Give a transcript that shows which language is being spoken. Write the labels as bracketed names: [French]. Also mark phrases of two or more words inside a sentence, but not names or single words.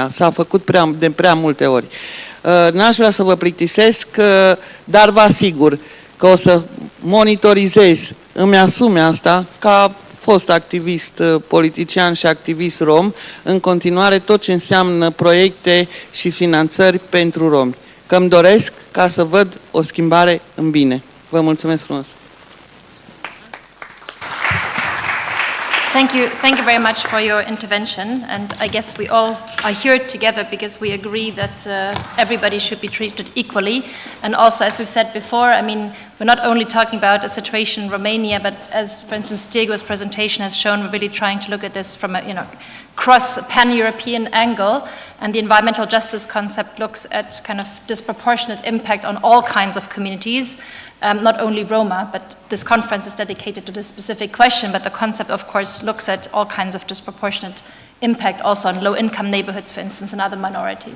[Romanian] S-a făcut de prea multe ori. N-aș vrea să vă plictisesc, dar vă asigur că o să monitorizez, îmi asume asta, ca fost activist politician și activist rom, în continuare tot ce înseamnă proiecte și finanțări pentru romi. Că îmi doresc ca să văd o schimbare în bine. Vă mulțumesc frumos! [English] Thank you very much for your intervention, and I guess we all are here together because we agree that everybody should be treated equally. And also, as we've said before, I mean, we're not only talking about a situation in Romania, but as, for instance, Diego's presentation has shown, we're really trying to look at this from a, cross pan-European angle, and the environmental justice concept looks at kind of disproportionate impact on all kinds of communities, not only Roma, but this conference is dedicated to this specific question, but the concept, of course, looks at all kinds of disproportionate impact also on low-income neighborhoods, for instance, and other minorities.